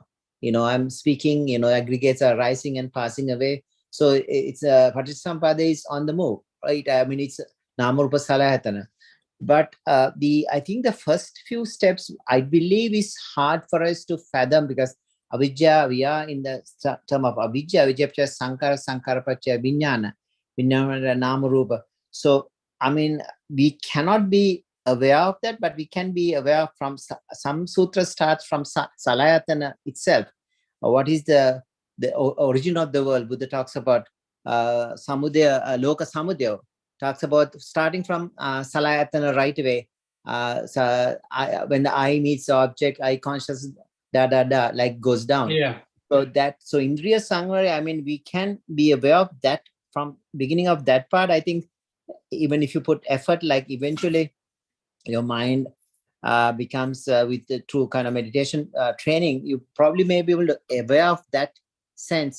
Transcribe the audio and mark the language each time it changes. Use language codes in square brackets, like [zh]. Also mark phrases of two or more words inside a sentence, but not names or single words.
[en] I'm speaking, aggregates are rising and passing away. So it's Paticca is on the move, right? I mean, it's [pi] Namarupa Salayatana. [en] But I think the first few steps, I believe, is hard for us to fathom, because avidya, we are in the term of avidya, [pi] avidya sankara, sankara pacha vijnana, vijnana namarupa. [en] So, I mean, we cannot be aware of that, but we can be aware from some sutra starts from Salayatana itself. What is the origin of the world? Buddha talks about [pi] samudaya, loka samudaya, [en] talks about starting from Salayatana right away. When the eye meets the object, eye conscious, like goes down. So [pi] Indriya Sangare, [en] I mean, we can be aware of that from beginning of that part. I think even if you put effort, like eventually your mind becomes with the true kind of meditation training, you probably may be able to aware of that sense.